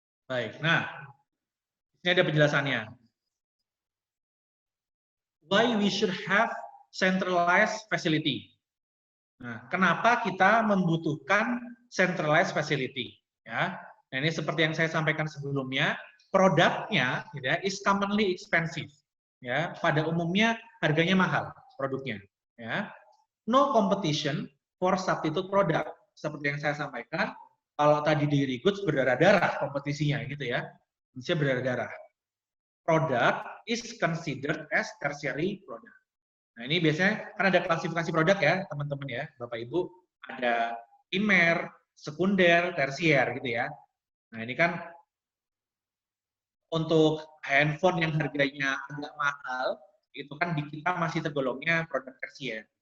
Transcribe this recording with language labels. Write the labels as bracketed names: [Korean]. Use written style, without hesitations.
[Indonesian] Baik, nah ini ada penjelasannya. [English] Why we should have centralized facility. [Indonesian] Nah, kenapa kita membutuhkan centralized facility? Ya, nah, ini seperti yang saya sampaikan sebelumnya, produknya gitu ya, [English] is commonly expensive. [Indonesian] Ya, pada umumnya harganya mahal produknya. [English] Ya, no competition for substitute product. [Indonesian] Seperti yang saya sampaikan, kalau tadi dairy goods berdarah-darah kompetisinya gitu ya, bisa berdarah-darah. [English] Product is considered as tertiary product. [Indonesian] Nah, ini biasanya kan ada klasifikasi produk ya, teman-teman ya, Bapak Ibu. Ada primer, sekunder, tersier gitu ya. Nah, ini kan untuk handphone yang harganya agak mahal, itu kan di kita masih tergolongnya produk tersier.